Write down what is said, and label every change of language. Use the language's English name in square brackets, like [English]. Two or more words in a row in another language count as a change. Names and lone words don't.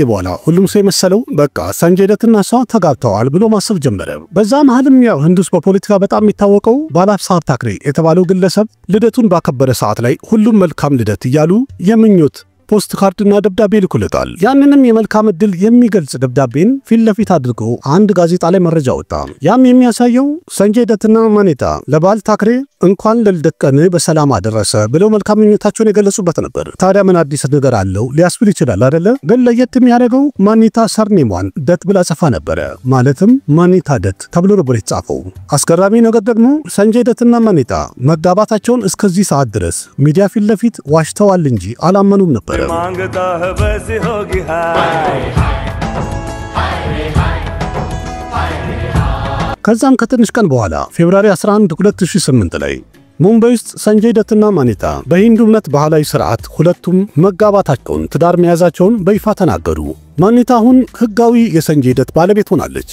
[Amharic] በኋላ ሁሉም ሰው የመሰለው በቃ ሰንጀይ ደትና እሷ ተጋብተዋል ብሎ ማሰብ ጀመረ። በዛ መሃልም ያው ህንድ ውስጥ በፖለቲካ በጣም የሚታወቀው ባላሳብ ታክሬ የተባለው ግለሰብ ልደቱን ባከበረ ሰዓት ላይ ሁሉም መልካም ልደት እያሉ የምኞት ፖስት ካርድና ደብዳቤ ልኩለታል። ያንንም የመልካም ዕድል የሚገልጽ ደብዳቤን ፊት ለፊት አድርጎ አንድ ጋዜጣ ላይ መረጃ ወጣ። ያም የሚያሳየው ሰንጀይ ደትና ማኒታ ለባል ታክሬ እንኳን ለልደት ቀን በሰላም አደረሰ ብለው መልካም ምኞታቸውን የገለጹበት ነበር። ታዲያ ምን አዲስ ነገር አለው ሊያስብል ይችላል አይደለ? ግን ለየት የሚያደርገው ማኒታ ሰርኔሟን ደት ብላ ጽፋ ነበረ። ማለትም ማኒታ ደት ተብሎ ነበር የተጻፈው። አስገራሚ ነገር ደግሞ ሰንጀይ ደትና ማኒታ መጋባታቸውን እስከዚህ ሰዓት ድረስ ሚዲያ ፊት ለፊት ዋሽተዋል እንጂ አላመኑም ነበር። [Hindi] मांगता है वैसे होगी हाय [Amharic] ከዛም ከትንሽ ቀን በኋላ ፌብሩዋሪ 11 2008 ላይ ሙምባይ ውስጥ ሰንጀይ ደትና ማኒታ በሂንዱ እምነት ባህላዊ ስርዓት ሁለቱም መጋባታቸውን ትዳር መያዛቸውን በይፋ ተናገሩ። ማኒታ አሁን ህጋዊ የሰንጀይ ደት ባለቤት ሆናለች።